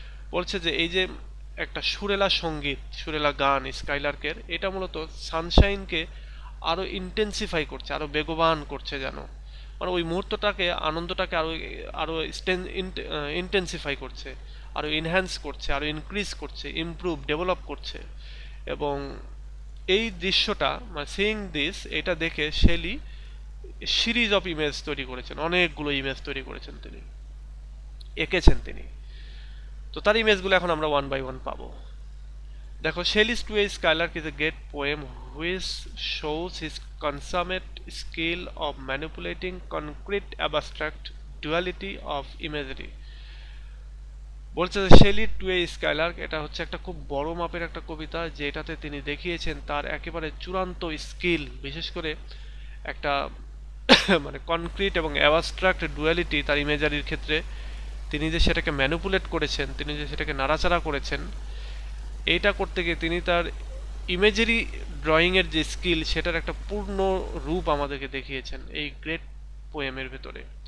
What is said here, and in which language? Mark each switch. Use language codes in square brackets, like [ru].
[bn] বলছে যে এই যে একটা সুরেলা সঙ্গীত, সুরেলা গান স্কাইলার্কের, এটা মূলত সানশাইনকে আরো ইন্টেন্সিফাই করছে, আরো বেগবান করছে, যেন মানে ওই মুহূর্তটাকে, আনন্দটাকে আরো আরো ইন্টেন্সিফাই করছে, আরো এনহ্যান্স করছে, আরো ইনক্রিজ করছে, ইমপ্রুভ, ডেভেলপ করছে। এবং এই দৃশ্যটা মানে [en] seeing this, [bn] এটা দেখে শেলি সিরিজ অফ ইমেজ তৈরি করেছেন, অনেকগুলো ইমেজ তৈরি করেছেন, তিনি এঁকেছেন তিনি। তো তার ইমেজগুলো এখন আমরা ওয়ান বাই ওয়ান পাবো। দেখো, [en] Shelley's To a Skylark is a great poem which shows his consummate skill of manipulating concrete abstract duality of imagery. [bn] বলছে যে শেলি টু এ স্কাইলার্ক এটা হচ্ছে একটা খুব বড় মাপের একটা কবিতা, যেটাতে তিনি দেখিয়েছেন তার একেবারে চূড়ান্ত স্কিল, বিশেষ করে একটা মানে কনক্রিট এবং অ্যাবস্ট্রাক্ট ডুয়ালিটি তার ইমেজারির ক্ষেত্রে তিনি যে সেটাকে ম্যানিপুলেট করেছেন, তিনি যে সেটাকে নাড়াচাড়া করেছেন, এইটা করতে গিয়ে তিনি তার ইমেজারি ড্রয়িংয়ের যে স্কিল সেটার একটা পূর্ণ রূপ আমাদেরকে দেখিয়েছেন এই গ্রেট পোয়েমের ভেতরে।